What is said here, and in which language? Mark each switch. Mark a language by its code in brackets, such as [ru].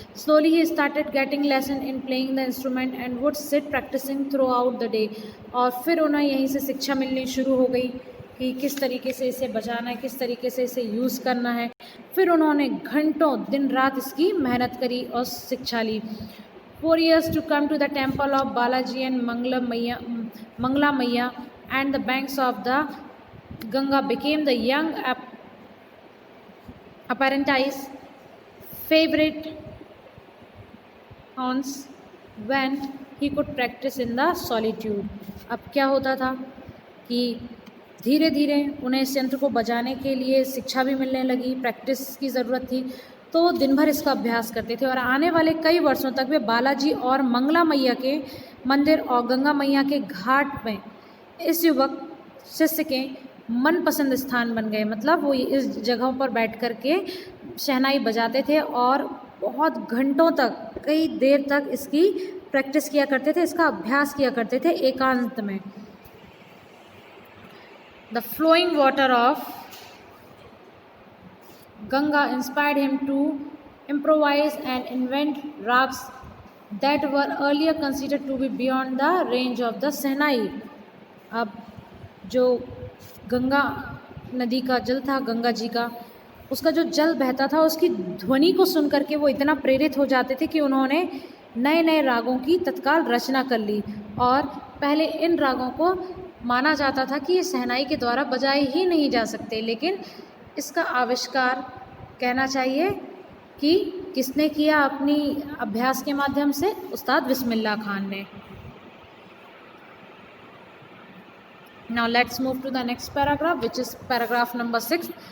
[en] Slowly he started getting lesson in playing the instrument and would sit practising throughout the day. [hi] और फिर उन्हें यहीं से शिक्षा मिलनी शुरू हो गई कि किस तरीके से इसे बजाना है, किस तरीके से इसे यूज़ करना है। फिर उन्होंने घंटों दिन रात इसकी मेहनत करी और शिक्षा ली। [en] 4 years to come to the temple of Balaji and Mangla Maiya and the banks of the Ganga became the young apprentice's favorite haunts when he could practice in the solitude। [hi] अब क्या होता था कि धीरे धीरे उन्हें इस यंत्र को बजाने के लिए शिक्षा भी मिलने लगी, प्रैक्टिस की ज़रूरत थी, तो दिन भर इसका अभ्यास करते थे। और आने वाले कई वर्षों तक वे बालाजी और मंगला मैया के मंदिर और गंगा मैया के घाट में इस युवक शिष्य के मनपसंद स्थान बन गए। मतलब वो इस जगहों पर बैठ कर के शहनाई बजाते थे और बहुत घंटों तक, कई देर तक इसकी प्रैक्टिस किया करते थे, इसका अभ्यास किया करते थे एकांत में। [en] The flowing water of Ganga inspired him to improvise and invent rags that were earlier considered to be beyond the range of the shehnai. [hi] अब जो गंगा नदी का जल था, गंगा जी का, उसका जो जल बहता था, उसकी ध्वनि को सुन करके वो इतना प्रेरित हो जाते थे कि उन्होंने नए नए रागों की तत्काल रचना कर ली। और पहले इन रागों को माना जाता था कि ये शहनाई के द्वारा बजाए ही नहीं जा सकते, लेकिन इसका आविष्कार कहना चाहिए कि किसने किया अपनी अभ्यास के माध्यम से? उस्ताद बिस्मिल्लाह खान ने। [en] Now let's move to the next paragraph, which is paragraph number 6.